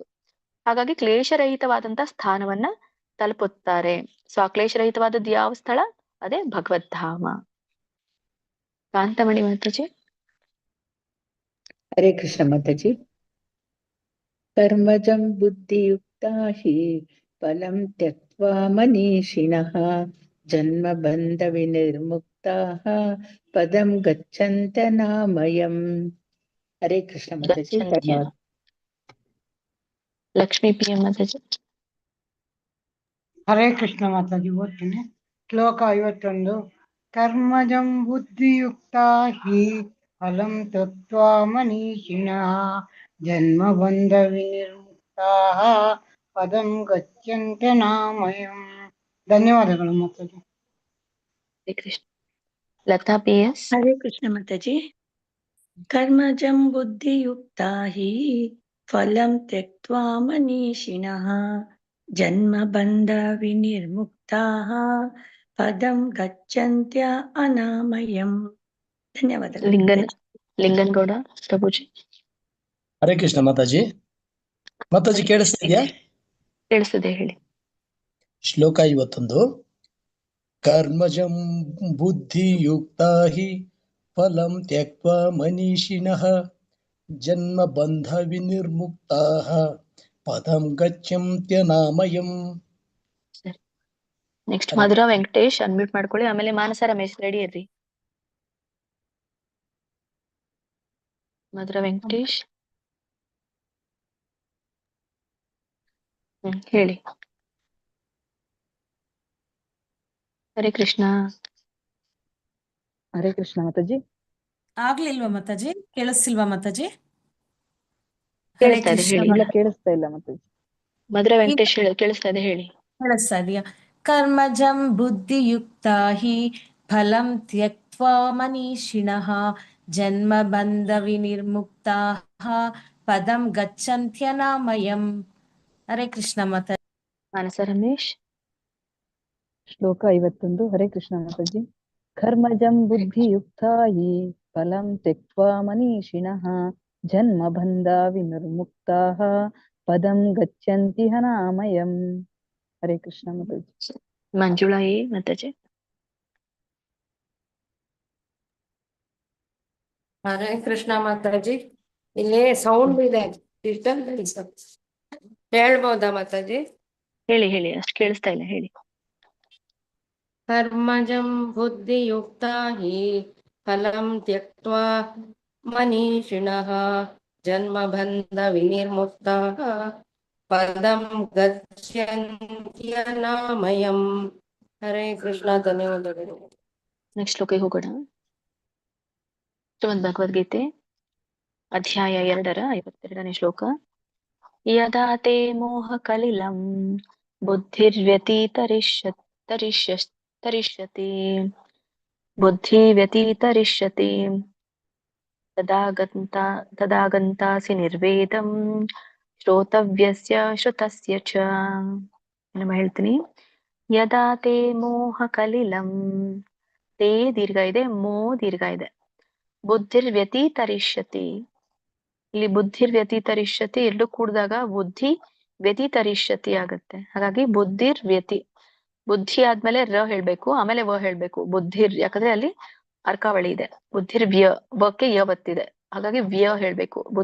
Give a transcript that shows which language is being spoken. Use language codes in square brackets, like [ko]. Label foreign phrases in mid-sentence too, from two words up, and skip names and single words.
[kn] ಹಾಗಾಗಿ ಕ್ಲೇಶರಹಿತವಾದಂತ ಸ್ಥಾನವನ್ನ ತಲುಪುತ್ತಾರೆ. ಸೊ ಆ ಕ್ಲೇಶರಹಿತವಾದದ್ದು ಯಾವ ಸ್ಥಳ? ಅದೇ ಭಗವದ್ಧಾಮ. ಕಾಂತಮಣಿ ಮಾತಾಜಿ. [sa] ಹರೇ ಕೃಷ್ಣ ಮಾತಾಜಿ. ಕರ್ಮಜಂ ಬುದ್ಧಿಯುಕ್ತಾ ಹಿ ಫಲಂ ತ್ಯಕ್ತ್ವಾ ಮನೀಷಿಣಃ ಜನ್ಮ ಬಂಧ ವಿನಿರ್ಮುಕ್ತಾಃ ಪದಂ ಗಚ್ಚಂತ್ಯ ನಾಮಯಂ. [kn] ಹರೇ ಕೃಷ್ಣ ಮಾತಾಜಿ. ಧನ್ಯವಾದ. ಲಕ್ಷ್ಮೀ ಪಿ ಎಂ ಮಾತಾಜಿ. ಹರೇ ಕೃಷ್ಣ ಮಾತಾಜಿ. ಓದ್ತೀನಿ. [sa] ಶ್ಲೋಕ 51. ಕರ್ಮಜಂ ಬುದ್ಧಿಯುಕ್ತಾ ಹಿ ಫಲಂ ತ್ಯಕ್ತ್ವಾ ಮನೀಷಿಣಃ ಜನ್ಮ ಬಂಧ ವಿನಿರ್ಮುಕ್ತಾಃ ಪದಂ ಗಚ್ಚಂತ್ಯ ನಾಮಯಂ. [kn] ಧನ್ಯವಾದಗಳು ಮಾತಾಜಿ. ಹರೇ ಕೃಷ್ಣ. ಲತಾ ಪಿ ಎಸ್. [sa] ಹರೇ ಕೃಷ್ಣ ಮಾತಾಜಿ. ಕರ್ಮಜಂ ಬುದ್ಧಿಯುಕ್ತಾ ಹಿ ಫಲಂ ತ್ಯಕ್ತ್ವಾ ಮನೀಷಿಣಃ ಜನ್ಮ ಬಂಧ ವಿನಿರ್ಮುಕ್ತಾಃ ಪದಂ ಗಚ್ಚಂತ್ಯ ಅನಾಮಯಂ. [kn] ಧನ್ಯವಾದಗಳು. ಲಿಂಗನ್ ಗೌಡ ಪ್ರಭುಜಿ. ಹರೇ ಕೃಷ್ಣ ಮಾತಾಜಿ. ಮಾತಾಜಿ ಕೇಳಿಸ್ತಾ ಇದೆಯಾ? ಕೇಳಿಸ್ತದೆ, ಹೇಳಿ. [sa] ಶ್ಲೋಕ 51. ಕರ್ಮಜಂ ಬುದ್ಧಿಯುಕ್ತಾ ಹಿ ಫಲಂ ತ್ಯಕ್ತ್ವಾ ಮನೀಷಿಣಃ ಜನ್ಮ ಬಂಧ ವಿನಿರ್ಮುಕ್ತಾಃ ಪದಂ ಗಚ್ಚಂತ್ಯ ನಾಮಯಂ. [kn] ನೆಕ್ಸ್ಟ್ ಮಧುರಾ ವೆಂಕಟೇಶ್ ಅನ್ಮ್ಯೂಟ್ ಮಾಡ್ಕೊಳ್ಳಿ. ಆಮೇಲೆ ಮಾನಸ ರಮೇಶ್ ರೆಡಿ ಇರ್ರಿ. ಮಧುರಾ ವೆಂಕಟೇಶ್ ಹೇಳಿ. ಹರೇ ಕೃಷ್ಣ. ಹರೇ ಕೃಷ್ಣ ಮಾತಾಜಿ. ಆಗ್ಲಿಲ್ವಾ ಮಾತಾಜಿ? ಕೇಳಿಸ್ತಿಲ್ವಾ ಮಾತಾಜಿ? ಕೇಳಿಸ್ತಾ ಇದೆ, ಹೇಳಿ. ಇಲ್ಲ, ಕೇಳಿಸ್ತಾ ಇಲ್ಲ ಮಾತಾಜಿ. ಮಧುರಾ ವೆಂಕಟೇಶ್ ಕೇಳಿಸ್ತಾ ಇದೆ, ಹೇಳಿ. ಕೇಳಿಸ್ತಾ ಇದೆಯಾ? [sa] ಕರ್ಮಜಂ ಬುದ್ಧಿಯುಕ್ತಾ ಹಿ ಫಲಂ ತ್ಯಕ್ತ್ವಾ ಮನೀಷಿಣಃ ಜನ್ಮ ಬಂಧ ವಿನಿರ್ಮುಕ್ತಾಃ ಪದಂ ಗಚ್ಚಂತ್ಯ ನಾಮಯಂ. [kn] ಹರೇ ಕೃಷ್ಣ ಮಾತಾಜಿ. ಮಾನಸ ರಮೇಶ್. ಶ್ಲೋಕ 51. ಹರೇ ಕೃಷ್ಣ ಮಾತಾಜಿ. [sa] ಕರ್ಮಜಂ ಬುದ್ಧಿಯುಕ್ತಾ ಹಿ ಫಲಂ ತ್ಯಕ್ತ್ವಾ ಮನೀಷಿಣಃ ಜನ್ಮ ಬಂಧ ವಿನಿರ್ಮುಕ್ತಾಃ ಪದಂ ಗಚ್ಚಂತಿ ನಾಮಯಂ. [kn] ಹರೇ ಕೃಷ್ಣ ಮಾತಾಜಿ. ಮಂಜುಳಾ ಎ ಮಾತಾಜಿ. ಹರೇ ಕೃಷ್ಣ ಮಾತಾಜಿ. ಇಲ್ಲಿ ಸೌಂಡ್ ಇದೆ, ಡಿಸ್ಟರ್ಬೆನ್ಸ್. ಹೇಳ್ಬೋದಾ ಮಾತಾಜಿ? ಹೇಳಿ ಹೇಳಿ, ಅಷ್ಟು ಕೇಳಿಸ್ತಾ ಇಲ್ಲ, ಹೇಳಿ. [sa] ಕರ್ಮಜಂ ಬುದ್ಧಿಯುಕ್ತ ಹಿ ಫಲಂ ತ್ಯಕ್ತ್ವಾ ಮನೀಷಿಣಃ ಜನ್ಮ ಬಂಧ ವಿನಿರ್ಮುಕ್ತಾಃ ಪದಂ ಗಚ್ಛನ್ತ್ಯನಾಮಯಂ. [kn] ಹರೇ ಕೃಷ್ಣ, ಧನ್ಯವಾದಗಳು. ನೆಕ್ಸ್ಟ್ ಶ್ಲೋಕಕ್ಕೆ ಹೋಗೋಣ. ಶ್ರೀಮದ್ ಭಗವದ್ಗೀತೆ ಅಧ್ಯಾಯ 2 ಶ್ಲೋಕ. [sa] ಯದಾ ತೇ ಮೋಹ ಕಲಿಲಂ ಬುದ್ಧಿರ್ವ್ಯತಿತರಿಷ್ಯತಿ ತದಾ ಗಂತಾಸಿ ನಿರ್ವೇದಂ ಶ್ರೋತವ್ಯಸ್ಯ ಶ್ರುತಸ್ಯ ಚ. [kn] ನಾನು ಹೇಳ್ತೀನಿ. [sa] ಯದಾ ತೇ ಮೋಹ ಕಲಿಲಂ, [kn] ತೇ ದೀರ್ಘ ಇದೆ, ಮೋ ದೀರ್ಘ ಇದೆ. ಬುದ್ಧಿರ್ವ್ಯತಿತರಿಷ್ಯತಿ, ಇಲ್ಲಿ ಬುದ್ಧಿರ್ವ್ಯತಿತರಿಷ್ಯತಿ ಎರಡು ಕೂಡಿದಾಗ ಬುದ್ಧಿ ವ್ಯತಿತರಿಷ್ಯತಿ ಆಗುತ್ತೆ. ಹಾಗಾಗಿ ಬುದ್ಧಿ ಆದ್ಮೇಲೆ ರ ಹೇಳ್ಬೇಕು, ಆಮೇಲೆ ವ ಹೇಳ್ಬೇಕು. ಯಾಕಂದ್ರೆ ಅಲ್ಲಿ ಅರ್ಕಾವಳಿ ಇದೆ. ವಕ್ಕೆ ಯ ಒತ್ತಿದೆ, ಹಾಗಾಗಿ ವ್ಯ ಹೇಳ್ಬೇಕು.